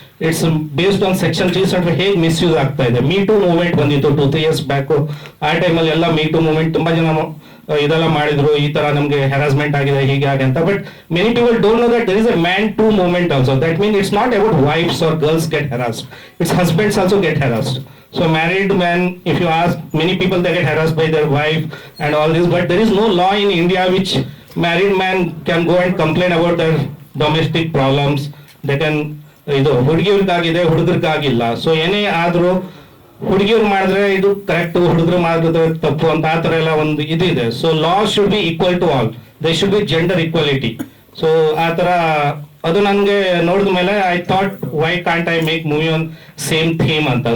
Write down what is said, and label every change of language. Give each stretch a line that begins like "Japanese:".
English: it's based on section 375
Kannada: ಹೇಗೆ misuse ಆಗ್ತಾ ಇದೆ.
English: Me too movement ಬಂದಿತ್ತು 2-3 years back.
Kannada: ಆ ಟೈಮಲ್ಲಿ ಎಲ್ಲ ಮೀ ಟು ಮೂವ್ಮೆಂಟ್ ತುಂಬಾ ಜನ ಇದೆಲ್ಲ ಮಾಡಿದ್ರು, ಈ ತರ ನಮ್ಗೆ ಹ್ಯಾರಾಸ್ಮೆಂಟ್ ಆಗಿದೆ ಹೀಗೆ ಹಾಗೆ ಅಂತ.
English: But many people don't know that there is a men too movement also. That mean it's not about wives or girls get harassed, it's husbands also get harassed. So married men, if you ask many people, they get harassed by their wife and all this, but there is no law in India which married man can go and complain about their domestic problems. They can
Kannada: ಇದು ಹುಡುಗಿಯರ್ಗಾಗಿದೆ, ಹುಡುಗರಿಗಾಗಿಲ್ಲ. So ಏನೇ ಆದ್ರೂ ಹುಡುಗಿಯವ್ರು ಮಾಡಿದ್ರೆ ಇದು correct, ಹುಡುಗರು ಮಾಡಿದ್ರೆ ತಪ್ಪು ಅಂತ ಆ ತರ ಎಲ್ಲ ಒಂದು ಇದಿದೆ.
English: So law should be equal to all, they should be gender equality. So
Kannada: ಆ ತರ ಅದು ನನಗೆ ನೋಡಿದ ಮೇಲೆ
English: I thought why can't I make movie on same theme ಅಂತ.